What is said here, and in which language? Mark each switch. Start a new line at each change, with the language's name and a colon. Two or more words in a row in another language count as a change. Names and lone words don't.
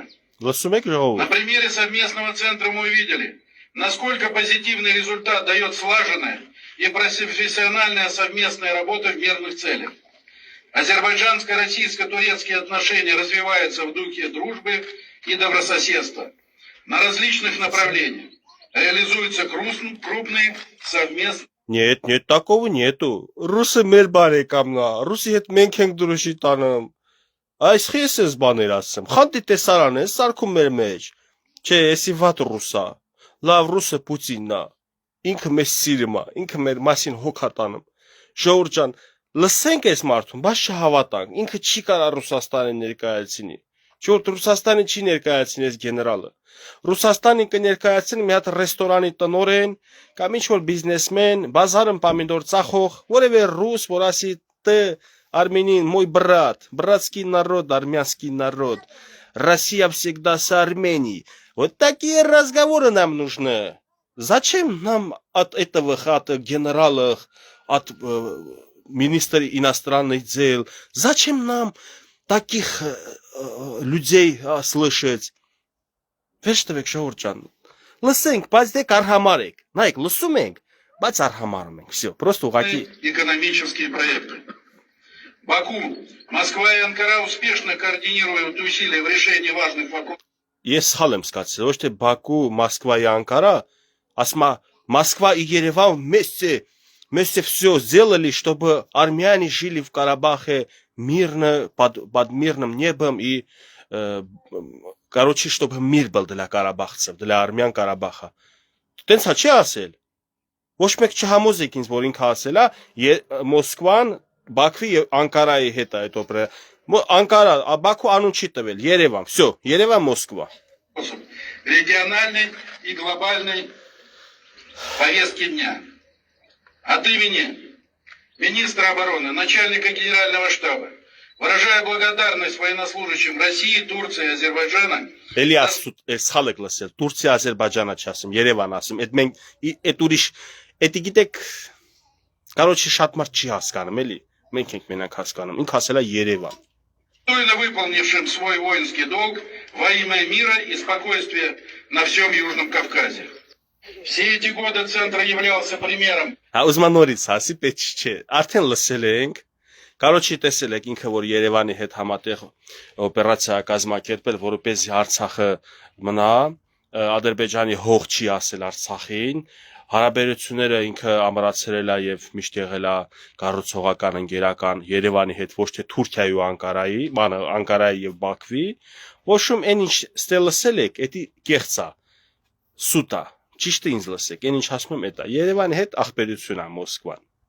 Russian: На примере совместного центра мы увидели, насколько позитивный результат дает слаженная и профессиональная совместная работа в мирных целях. Азербайджанско-российско-турецкие отношения развиваются в духе дружбы и добрососедства. На различных направлениях реализуются крупные совместные Нет, такого нету.
Armenian: Ռուսը մեր բարեկամն է, ռուսի հետ մենք ենք դրոշի տանում։ Այս խես ես բաներ ասեմ։ Խանդի տեսարան է, սարքում մեր մեջ։ Չէ, էսի վատ ռուսա։ Լավ ռուսը Պուտինն է։ Ինքը մեզ սիրում է, ինքը մեր մասին հոգա տանում։ Ժողովուրդ ջան, լսենք այս մարդուն, բայց չհավատանք։ Ինքը չի կարող Ռուսաստանը ներկայացնի։ Չորդ Ռուսաստանը չի ներկայացնի այս գեներալը։ Ռուսաստանը կներկայացնի մի հատ ռեստորանի տնօրեն կամ ինչ-որ բիզնեսմեն, բազարում պամիդոր ծախող, որևէ ռուս, որ ասի
Russian: «Ты, Армянин, мой брат, братский народ, армянский народ. Россия всегда с Арменией». Вот такие разговоры нам нужны. Зачем нам от этого, от генералов, от министра иностранных дел, зачем нам таких людей слышать?
Armenian: Վերջտվեք ժողովուրդ ջան, լսենք, բայց դե կարհամար եք, նայեք, լսում ենք, բայց արհամարում ենք,
Russian: всё, просто ուղղակի экономические проекты. Баку, Москва и Анкара успешно координируют усилия в решении важных вопросов.
Armenian: Ես սխալ եմ սկացել, ոչ թե Բաքու, Մոսկվա и Անկարա, ասում է
Russian: Москва и Ереван вместе все сделали, чтобы армяне жили в Карабахе мирно, под мирным небом и, короче, чтобы мир был для карабахцев, для армян Карабаха.
Armenian: Տենց հա չի ասել։ Ոչ մեկ չհամոզեք ինձ, որ ինքը ասել է Մոսկվան, Բաքվի եւ Անկարայի հետ է այդ օպերա։ Անկարա, Բաքու անուն չի տվել, Երևան, всё, Երևան, Մոսկվա։
Russian: Региональной и глобальной повестки дня. От имени министра обороны, начальника генерального штаба, выражаю благодарность военнослужащим России, Турции и Азербайджана.
Armenian: Էլիաս սխալ եք լսել, Թուրքիա, Ադրբեջանը չասեմ, Երևան ասեմ, այդ մենք այդ ուրիշ, էդի գիտեք, короче, շատ մարդ չի հասկանում, էլի, մենք ենք մենակ հասկանում, ինքը ասել է Երևան։
Russian: Достойно выполнившим свой воинский долг во имя мира и спокойствия на всем Южном Кавказе. Все эти годы центр являлся примером.
Armenian: Հա ուզում եմ նորից ասի, պետք չէ, արդեն լսել ենք, короче, տեսել եք ինքը, որ Երևանի հետ համատեղ օպերացիա կազմակերպել, որովհետեւ Արցախը մնա, Ադրբեջանի հող չի ասել Արցախին, հարաբերությունները ինքը ամրացրել է եւ միշտ եղել է կառուցողական ընկերական Երևանի հետ, ոչ թե Թուրքիայի ու Անկարայի, բանը Անկարայի եւ Բաքվի, ոչում այն ինչ ստե լսել եք, էդի կեղծ է, սուտ է, ճիշտ է ինձ լսեք, այն ինչ ասում եմ էդ է, Երևանի հետ ախպերություն է Մոսկվան։